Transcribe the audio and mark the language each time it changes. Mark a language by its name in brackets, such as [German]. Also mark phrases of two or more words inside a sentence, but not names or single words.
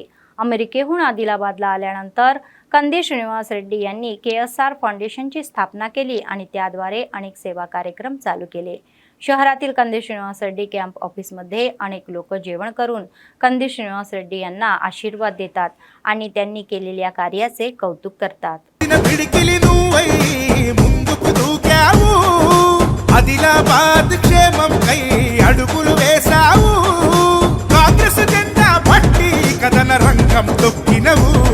[Marathi] अमेरिकेहून आदिलाबादला आल्यानंतर कंदी श्रीनिवास रेड्डी यांनी KSR फाउंडेशनची स्थापना केली आणि त्याद्वारे अनेक सेवा कार्यक्रम चालू केले। शहरातील कंदी श्रीनिवास रेड्डी कॅम्प ऑफिसमध्ये अनेक लोक जेवण करून कंदी श्रीनिवास रेड्डी यांना आशीर्वाद देतात आणि त्यांनी केलेल्या कार्याचे कौतुक करतात। [Telugu] ఆదిలాబాద్ క్షేమం కై అడుగులు వేసావు కాంగ్రెస్ జెండా పట్టి కథన రంగం తొక్కినవు